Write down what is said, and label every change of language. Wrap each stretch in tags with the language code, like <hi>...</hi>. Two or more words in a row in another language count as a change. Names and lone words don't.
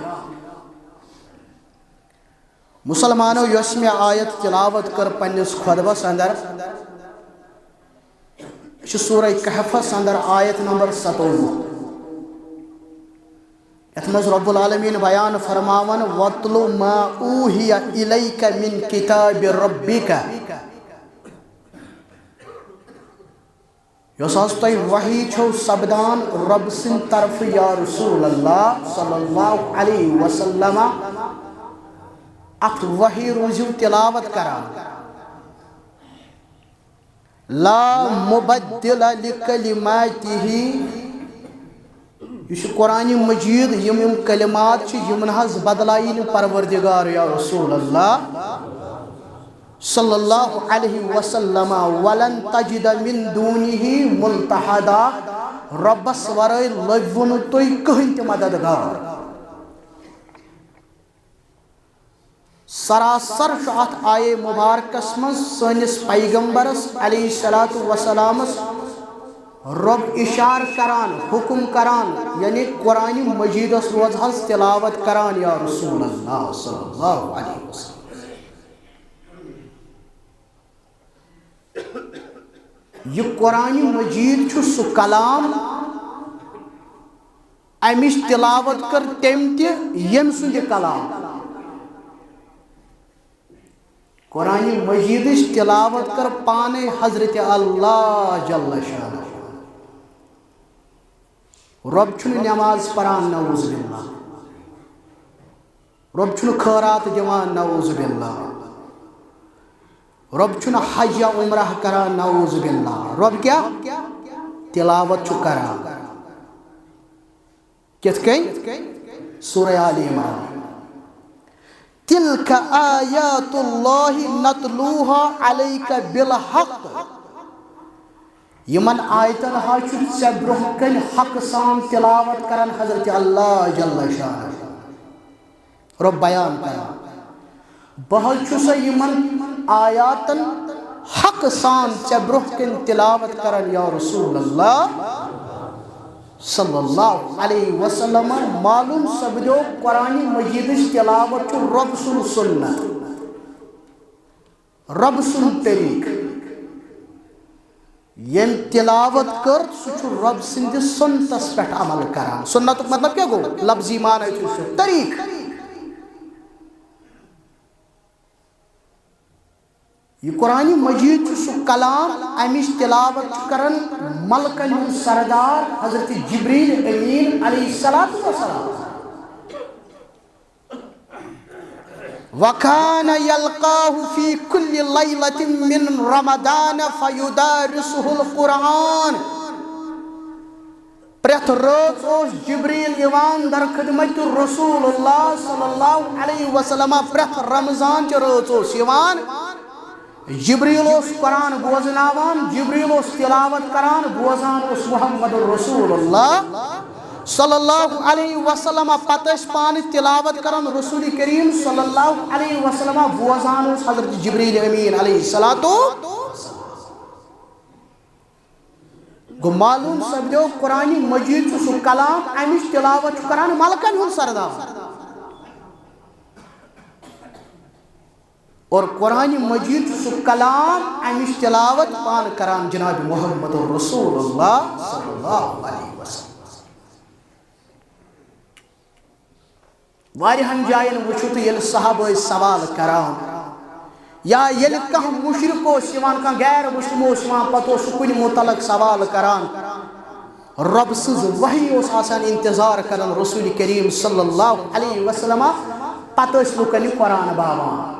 <ks>مسلمانوں یسم آیت تلاوت کر پنس خطبس اندر سورہ کہفس اندر آیت نمبر 57، اتمز رب العالمین بیان فرماون</ks> <ar>وَاتْلُ مَا أُوحِيَ إِلَيْكَ مِنْ كِتَابِ رَبِّكَ</ar> <ks>یس حظ تۄہہِ وحی چھو سپدان رب سٕنٛدِ طرفہٕ</ks> <ar>یا رسول اللہ صلی اللہ علیہ وسلم</ar> <ks>اتھ وحی روزِو تلاوت کران</ks> <ar>لا مبدل لکلماتہ</ar> <ks>یہ قرآن مجید یم کلمات یمن حظ بدلائی نہٕ پروردگار</ks> <ar>یا رسول اللہ صلی اللہ علیہ وسلم ولن تجد من دونہ ملتحدا</ar> <ks>ربس ورٲے لبوٕ نہٕ تُہۍ کٕہٕنۍ تہِ مددگار سراسر چھُ اتھ آیے مبارکس منٛز سٲنِس پیغمبرس</ks> <ar>علیہ الصلوۃ</ar> <ks>والسلامس رب اشار کران حکم کران یعنی قرآن مجیدس روز حظ تلاوت کران</ks> <ar>یا رسول اللہ صلی اللہ علیہ وسلم</ar> <ks>یہ قرآن مجید چھُ سُہ کلام امِچ تلاوت کر تم تہِ ییٚمہِ سُنٛد یہِ کلام قرآن مجیدٕچ تلاوت کر پانے حضرت اللہ</ks> <ar>جل شانہ</ar> <ks>رب چھُنہٕ نماز پران</ks> <ar>نعوذ باللہ</ar> <ks>رب چھُنہٕ خٲرات دِوان</ks> <ar>نعوذ باللہ</ar> <ks>رب چھُنہٕ حج یا عمرہ کران</ks> <ar>نعوذ باللہ</ar> <ks>رب کیا تلاوت چھُ کران کِتھ کٔنۍ سورہ آل عمران تلک</ks> <ar>آیات اللہ نتلوها علیک بالحق</ar> <ks>یمن آیتن ہا چھُ ژےٚ برونٛہہ کَنہِ حق سان تلاوت کران حضرت اللہ</ks> <ar>جل شانہ</ar> <ks>رب بیان کران بہٕ حظ چھُسے یمن آیاتن حق سان ژےٚ برونٛہہ کَنہِ تلاوت کران</ks> <ar>یا رسول اللہ صلی اللہ علیہ وسلم</ar> <ks>معلوم سپدیو قرآن مجیدٕچ تلاوت چھُ رب سُنٛد سنت رب سُنٛد طریقہٕ یم تلاوت کر سُہ چھُ رب سٕنٛدِس سنتس پٮ۪ٹھ عمل کران سنتُک مطلب کیٛاہ گوٚو لفظی معنی چھُ سُہ طریقہٕ یہ قرآن مجید چھُ سُہ کلام امِچ تلاوت چھُ کران ملکن ہُنٛد سردار حضرت جبریل امین</ks> <ar>علیہ الصلوۃ والسلام وَكَانَ يَلْقَاهُ فِي كُلِّ لَيْلَةٍ مِّن رَمَضَانَ فَيُدَارِسُهُ الْقُرْآنَ</ar> <ks>پرٛٮ۪تھ رٲژ اوس جبریل یِوان در خدمت</ks> <ar>رسول اللہ صلی اللہ علیہ وسلم</ar> <ks>پرٛٮ۪تھ رمضان چہِ رٲژ اوس یِوان جبریل اوس قرآن بوزناوان جبریل اوس تلاوت کران بوزان اوس محمد</ks> <ar>رسول اللہ صلی اللہ علیہ وسلم</ar> <ks>پتہ ٲسۍ پانہٕ تلاوت کران رسول کریم</ks> <ar>صلی اللہ علیہ وسلم</ar> <ks>بوزان اوس حضرت جبریل امین</ks> <ar>علیہ الصلوۃ</ar> <ks>گوٚو معلوم سپدیو قرآن مجید چھُ سُہ کلام امِچ تلاوت چھُ کران ملکن ہُنٛد سردار اور قرآن مجید چھُ سُہ کلام امِچ تلاوت پان کران جناب محمد</ks> <ar>رسول اللہ صلی اللہ علیہ وسلم</ar> <ks>واریاہن جاین وٕچھو تہٕ ییٚلہِ صحابہ ٲسۍ سوال کران یا ییٚلہِ کانٛہہ مُشرِق اوس یِوان کانٛہہ غیر مسلم اوس یِوان پتہٕ اوس سُہ کُنہِ مُتعلق سوال کران رب سٕنٛز وحی اوس آسان انتظار کران رسول کریم</ks> <ar>صلی اللہ علیہ وسلم</ar> <ks>پتہٕ ٲسۍ لُکن یہِ قرآن باوان</ks>